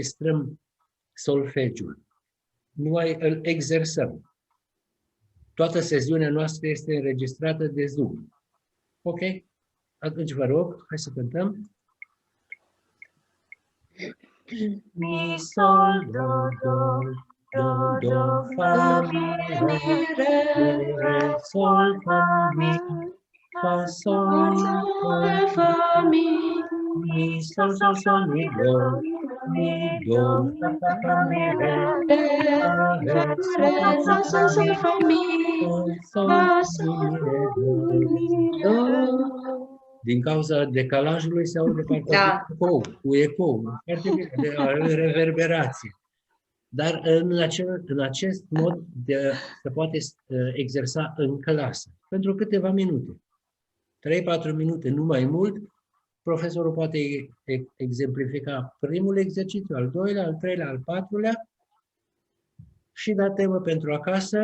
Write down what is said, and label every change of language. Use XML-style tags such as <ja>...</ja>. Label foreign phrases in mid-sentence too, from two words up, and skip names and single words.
<ro>Deocamdată nu înregistrăm solfegiul. numai îl exersăm. Toată sesiunea noastră este înregistrată de Zoom. Ok? Atunci vă rog, hai să cântăm. Mi, sol, do, do, fa, mi, re, sol, fa, mi, fa, sol, fa, mi, sol, sol, mi, do, fa, mi, re, sol, fa, mi, sol, do. Din cauza decalajului se aude partea cu ecou, foarte bine, de reverberație. Dar în acest mod se poate exersa în clasă, pentru câteva minute. 3-4 minute, nu mai mult, profesorul poate exemplifica primul exercițiu, al doilea, al treilea, al patrulea și da temă pentru acasă.</ro>